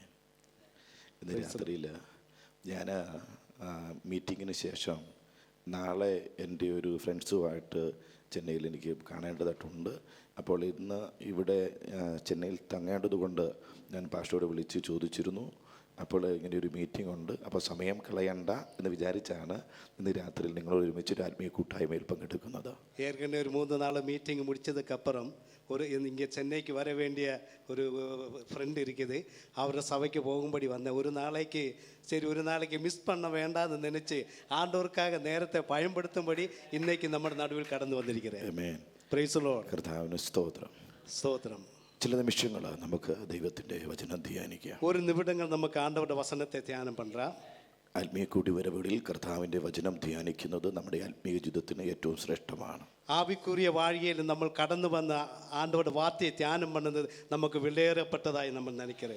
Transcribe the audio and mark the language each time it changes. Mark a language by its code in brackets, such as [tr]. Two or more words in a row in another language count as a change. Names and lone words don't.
[ml] ഇന്ന് രാത്രിയിൽ ഞാൻ മീറ്റിങ്ങിന് ശേഷം നാളെ എൻ്റെ ഒരു ഫ്രണ്ട്സുമായിട്ട് ചെന്നൈയിൽ എനിക്ക് കാണേണ്ടതായിട്ടുണ്ട്. അപ്പോൾ ഇന്ന് ഇവിടെ ചെന്നൈയിൽ തങ്ങേണ്ടത് കൊണ്ട് ഞാൻ പാസ്റ്ററോട് വിളിച്ച് ചോദിച്ചിരുന്നു. അപ്പോൾ ഇങ്ങനെ ഒരു മീറ്റിംഗ് ഉണ്ട്, അപ്പോൾ സമയം കളയണ്ട എന്ന് വിചാരിച്ചാണ് ഇന്ന് രാത്രിയിൽ നിങ്ങളോട് ഒരുമിച്ചൊരു ആത്മീയ കൂട്ടായ്മയിൽ പങ്കെടുക്കുന്നത്. [ta] ஏற்கனவே ஒரு 3 நாள் மீட்டிங் முடிச்சதுக்கப்புறம் இங்கே சென்னைக்கு வர வேண்டிய ஒரு ஃப்ரெண்ட் இருக்குது. அவரை சபைக்கு போகும்படி வந்தேன். ஒரு நாளைக்கு மிஸ் பண்ண வேண்டாம்னு நினச்சி ஆண்டவருக்காக நேரத்தை பயன்படுத்தும்படி இன்னைக்கு நம்ம நடுவில் கடந்து வந்திருக்கிறேன். [ml] ആമേൻ. [en] Praise the Lord. [ml] കർത്താവിന് സ്തോത്രം. സ്തോത്രം. ചില നിമിഷങ്ങൾ നമുക്ക് ദൈവത്തിൻ്റെ വചനം ധ്യാനിക്കാം. ഒരു നിമിഷങ്ങൾ നമുക്ക് ആണ്ടവരുടെ വചനത്തെ ധ്യാനം പண்றோம். ആത്മീയ കൂടിവരവുകളിൽ കർത്താവിൻ്റെ വചനം ധ്യാനിക്കുന്നത് നമ്മുടെ ആത്മീയ ജീവിതത്തിന് ഏറ്റവും ശ്രേഷ്ഠമാണ്. ആവിക്കുറിയ വാഴിയിൽ നമ്മൾ കടന്നു വന്ന ആണ്ടവരുടെ വാർത്തയെ ധ്യാനം പண்றது നമുക്ക് വിലയേറപ്പെട്ടതായി നമ്മൾ നിனைக்கிறேன்.